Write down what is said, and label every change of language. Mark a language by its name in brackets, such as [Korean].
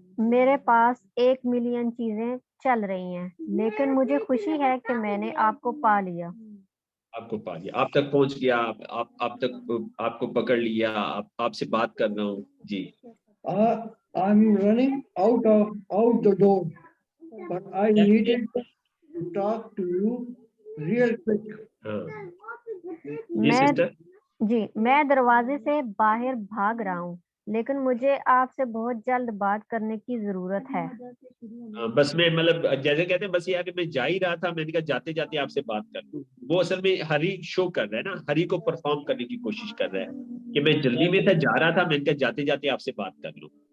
[Hindi] मेरे पास 1 मिलियन चीजें चल रही हैं, लेकिन मुझे खुशी है कि मैंने आपको पा लिया। आपको पा लिया, आप तक पहुंच गया, आप तक आपको पकड़ लिया, आपसे बात कर रहा हूँ। जी [English] I'm running out the door, but I needed to talk to you real quick. [Hindi] हाँ जी सिस्टर। मैं दरवाजे से बाहर भाग रहा हूँ, लेकिन मुझे आपसे बहुत जल्द बात करने की जरूरत है। बस मैं मतलब जैसे कहते हैं बस ये कि मैं जा ही रहा था, मैंने कहा जाते जाते आपसे बात कर लूं। वो असल में हरी शो कर रहा है ना, हरी को परफॉर्म करने की कोशिश कर रहा है कि मैं जल्दी में था, जा रहा था, मैंने कहा जाते जाते आपसे बात कर लूं।